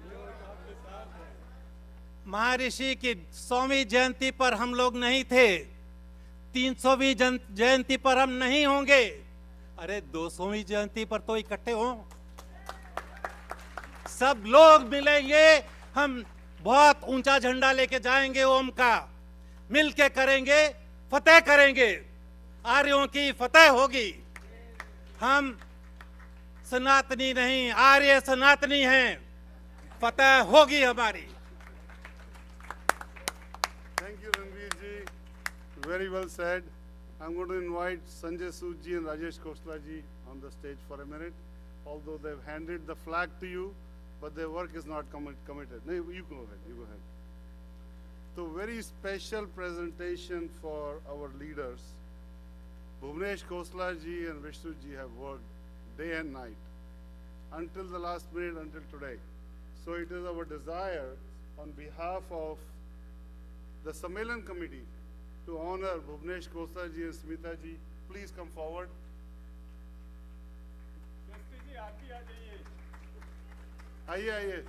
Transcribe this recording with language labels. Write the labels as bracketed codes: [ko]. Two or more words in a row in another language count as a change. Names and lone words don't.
[hi] महर्षि की 100वीं जयंती पर हम लोग नहीं थे, 300वीं जयंती पर हम नहीं होंगे, अरे 200वीं जयंती पर तो इकट्ठे हों, सब लोग मिलेंगे, हम बहुत ऊंचा झंडा लेके जाएंगे ओम का, मिलके करेंगे, फतेह करेंगे, आर्यों की फतेह होगी। हम सनातनी नहीं, आर्य सनातनी हैं, फतेह होगी हमारी। [en] Thank you, Ranveer ji. Very well said. I'm going to invite Sanjay Sood ji and Rajesh Khosla ji on the stage for a minute. Although they've handed the flag to you, but their work is not committed. No, you go ahead. You go ahead. So, very special presentation for our leaders. Bhuvnesh Khosla ji and Vishnu ji have worked day and night until the last minute, until today. So, it is our desire on behalf of the Sammelan committee to honor Bhuvnesh Khosla ji and Smita ji. Please come forward. Aye.